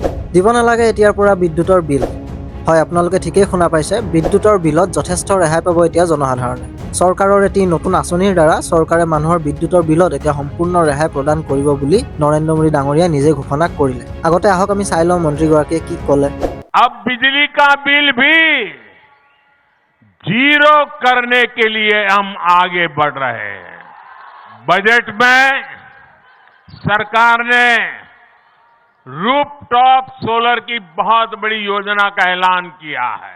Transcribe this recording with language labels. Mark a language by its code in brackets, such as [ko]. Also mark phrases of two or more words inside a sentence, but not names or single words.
[as] দিব নালাগে এতিয়াৰ পৰা বিদ্যুতৰ বিল। হয়, আপোনালোকে ঠিকেই শুনা পাইছে, বিদ্যুতৰ বিলত যথেষ্ট ৰেহাই পাব এতিয়া জনসাধাৰণে। চৰকাৰৰ এটি নতুন আঁচনিৰ দ্বাৰা চৰকাৰে মানুহৰ বিদ্যুতৰ বিলত এতিয়া সম্পূৰ্ণ ৰেহাই প্ৰদান কৰিব বুলি নৰেন্দ্ৰ মোদী ডাঙৰীয়াই নিজে ঘোষণা কৰিলে। আগতে আহক আমি চাই লওঁ মন্ত্ৰীগৰাকীয়ে কি ক'লে। [hi] अब बिजली का बिल भी जीरो करने के लिए हम आगे बढ़ रहे हैं। बजट में सरकार ने [en] rooftop solar [hi] की बहुत बड़ी योजना का ऐलान किया है।